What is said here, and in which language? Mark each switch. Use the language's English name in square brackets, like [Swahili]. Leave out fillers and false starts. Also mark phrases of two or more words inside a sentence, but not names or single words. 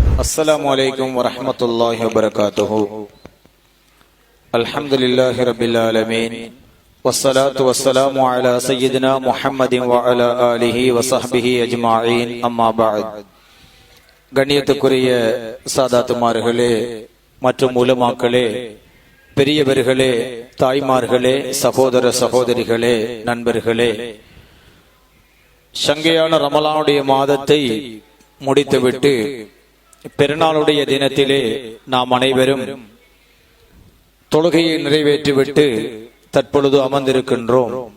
[Arabic] السلام عليكم ورحمة الله وبركاته. الحمد لله رب العالمين والصلاة والسلام على سيدنا محمد وعلى آله وصحبه أجمعين. أما بعد. [Tamil] கண்ணியத்துக்குரிய சாதாத்துமார்களே மற்றும் உலமாக்களே, பெரியவர்களே, தாய்மார்களே, சகோதர சகோதரிகளே, நண்பர்களே, சங்கையான ரமலானுடைய மாதத்தை முடித்துவிட்டு பெருநாளுடைய தினத்திலே நாம் அனைவரும் தொழுகையை நிறைவேற்றிவிட்டு தற்பொழுது அமர்ந்திருக்கின்றோம்.